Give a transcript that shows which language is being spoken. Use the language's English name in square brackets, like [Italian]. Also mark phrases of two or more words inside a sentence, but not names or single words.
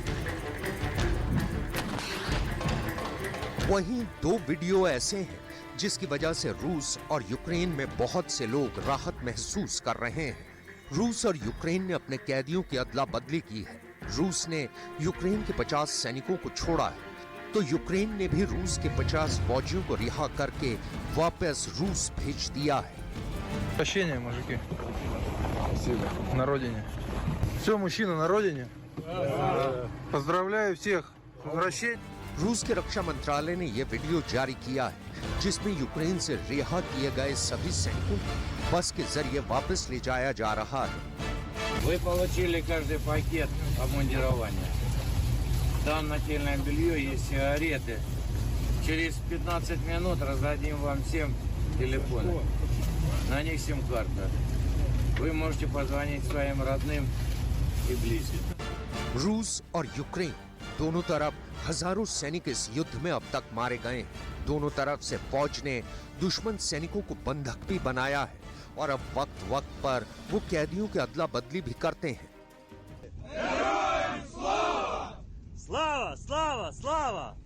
[Hindi] वहीं 2 वीडियो ऐसे हैं जिसकी वजह से रूस और यूक्रेन में बहुत से लोग राहत महसूस कर रहे हैं। रूस और यूक्रेन ने अपने कैदियों की अदला बदली की है। रूस ने यूक्रेन के 50 सैनिकों को छोड़ा है, तो यूक्रेन ने भी रूस के 50 फौजियों को रिहा करके वापस रूस भेज दिया है। [Russian] Прощения, мужики. Спасибо. На родине. Все, мужчина на родине. Поздравляю всех с возвращением. [Hindi] रूस के रक्षा मंत्रालय ने यह वीडियो जारी किया है, जिसमें यूक्रेन से रिहा किए गए सभी सैनिकों को बस के जरिए वापस ले जाया जा रहा है। [Russian] Вы получили каждый пакет обмундирования. Там нательное белье, есть сигареты. Через 15 минут раздадим вам всем телефоны. На них сим-карта. Вы можете позвонить своим родным и близким. [Hindi] रूस और यूक्रेन दोनों तरफ हजारों सैनिक इस युद्ध में अब तक मारे गए हैं। दोनों तरफ से फौज ने दुश्मन सैनिकों को बंधक भी बनाया है और अब वक्त वक्त पर वो कैदियों की अदला बदली भी करते हैं। [Russian] Слава! Слава! Слава!